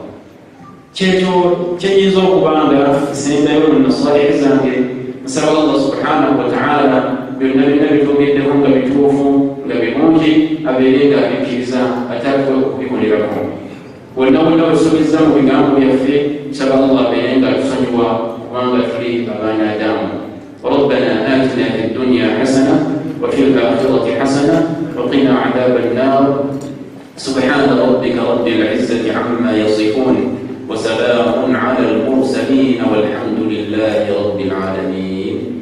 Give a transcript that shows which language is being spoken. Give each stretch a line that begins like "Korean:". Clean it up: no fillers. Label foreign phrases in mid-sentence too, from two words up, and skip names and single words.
Ganda: Kyekyo kyenyinza okubanga nsembayo mu nasalihi zange, nsaba
Arabic: الله سبحانه وتعالى
Ganda: byonna byonna bitwogeddeko nga bituufu nga birungi abeere nga abikkiriza ate alikwe okubikolerako. Wonna wonna wetusobezza mu bigambo byaffe nsaba Allah abeere nga atusonyiwa kubanga tuli abaana Adamu.
Arabic: ربنا آتنا في الدنيا حسنة وفي الآخرة حسنة وقنا عذاب النار. سبحان ربك رب العزة عما يصفون وسلام على المرسلين والحمد لله رب العالمين.